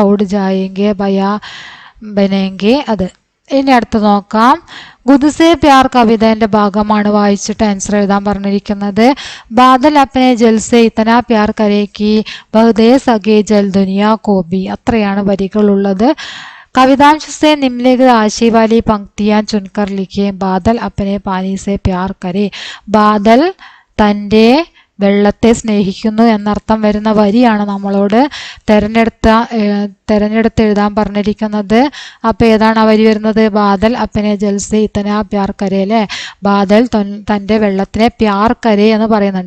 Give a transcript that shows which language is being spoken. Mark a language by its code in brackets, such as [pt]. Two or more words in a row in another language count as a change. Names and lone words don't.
[hi] उड़ जाएंगे भया बनेंगे, അത്. [ml] ഇനി അടുത്ത് നോക്കാം. ഗുദ്സേ പ്യാർ കവിതയുടെ ഭാഗമാണ് വായിച്ചിട്ട് ആൻസർ എഴുതാൻ പറഞ്ഞിരിക്കുന്നത്. [hi] बादल अपने जल से इतना प्यार करे कि बहुदे सगे जल दुनिया को भी, [ml] അത്രയാണ് വരികളുള്ളത്. [hi] कवितांश से निम्नलिखित आशय वाली पंक्तियां चुनकर लिखिए. बादल अपने पानी से प्यार करे, [ml] ബാദൽ തൻ്റെ വെള്ളത്തെ സ്നേഹിക്കുന്നു എന്നർത്ഥം വരുന്ന വരിയാണ് നമ്മളോട് തെരഞ്ഞെടുത്ത് എഴുതാൻ പറഞ്ഞിരിക്കുന്നത്. അപ്പോൾ ഏതാണ് ആ വരി വരുന്നത്? [hi] बादल अपने जल से इतना प्यार करे [ml] അല്ലേ. ബാദൽ തൻ്റെ വെള്ളത്തിനെ [hi] प्यार करे [ml] എന്ന് പറയുന്നുണ്ട്.